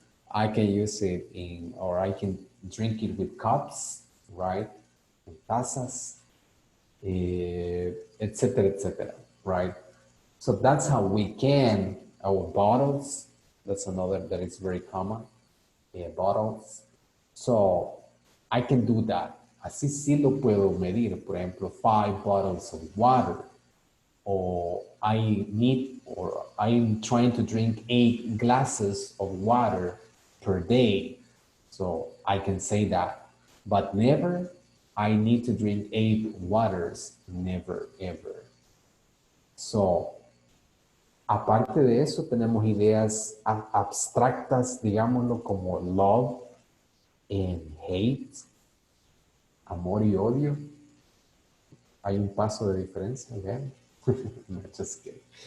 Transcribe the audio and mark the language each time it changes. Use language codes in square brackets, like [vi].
[en] I can use it or I can drink it with cups, right? [es] En tazas, etcétera, etcétera, right? [en] So that's how we can, our bottles, that's another that is very common, bottles. So I can do that. [es] Así sí lo puedo medir, por ejemplo, [en] 5 bottles of water. Or I'm trying to drink 8 glasses of water per day. So I can say that, but never, I need to drink 8 waters, never, ever. [es] So, aparte de eso, tenemos ideas abstractas, digámoslo, como [en] love and hate, [es] amor y odio. Hay un paso de diferencia, ¿verdad? No, [en] just kidding.